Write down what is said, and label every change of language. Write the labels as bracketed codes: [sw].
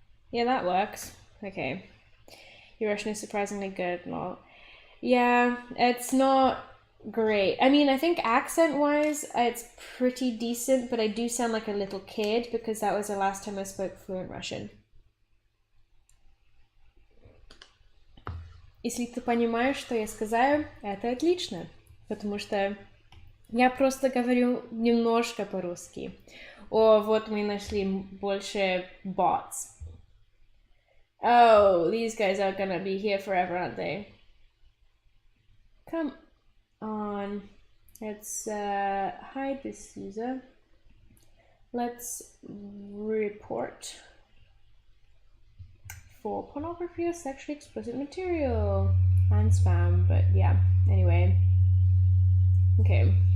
[en] Yeah, that works. Okay. Your Russian is surprisingly good. Not. Yeah, it's not great. I mean, I think accent-wise, it's pretty decent, but I do sound like a little kid because that was the last time I spoke fluent Russian. [ru] Если ты понимаешь, что я сказала, это отлично, потому что я просто говорю немножко по-русски. О, вот мы нашли больше bots. [en] Oh, these guys are gonna be here forever, aren't they? Come on. Let's hide this user. Let's report for pornography or sexually explicit material and spam, but yeah, anyway. Okay.